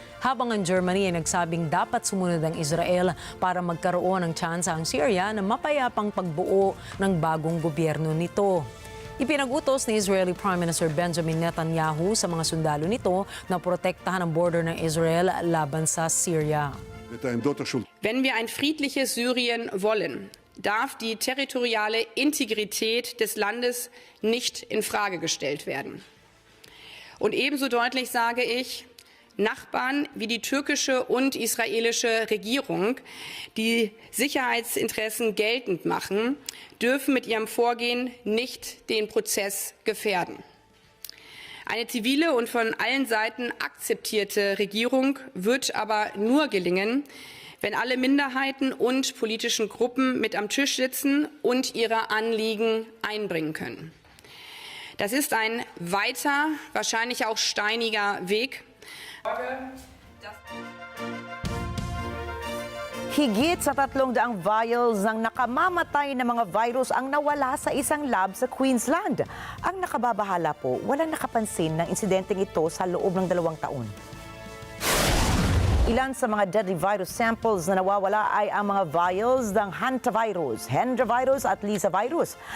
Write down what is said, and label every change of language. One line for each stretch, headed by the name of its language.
Filipino: Habang ang Germany ay nagsabing dapat sumunod ang Israel para magkaroon ng tsansa ang Syria na mapayapang pagbuo ng bagong gobyerno nito. Ipinagutos ni Israeli Prime Minister Benjamin Netanyahu sa mga sundalo nito na protektahan ang border ng Israel laban sa Syria.
German: Wenn wir ein friedliches Syrien wollen, darf die territoriale Integrität des Landes nicht in Frage gestellt werden. Und ebenso deutlich sage ich, Nachbarn wie die türkische und israelische Regierung, die Sicherheitsinteressen geltend machen, dürfen mit ihrem Vorgehen nicht den Prozess gefährden. Eine zivile und von allen Seiten akzeptierte Regierung wird aber nur gelingen, wenn alle Minderheiten und politischen Gruppen mit am Tisch sitzen und ihre Anliegen einbringen können. Das ist ein weiter, wahrscheinlich auch steiniger Weg.
Filipino: Higit sa 300 vials ng nakamamatay na mga virus ang nawala sa isang lab sa Queensland. Ang nakababahala po, walang nakapansin ng insidenteng ito sa loob ng 2 taon. Ilan sa mga deadly virus samples na nawawala ay ang mga vials ng hantavirus, hendravirus at lisavirus.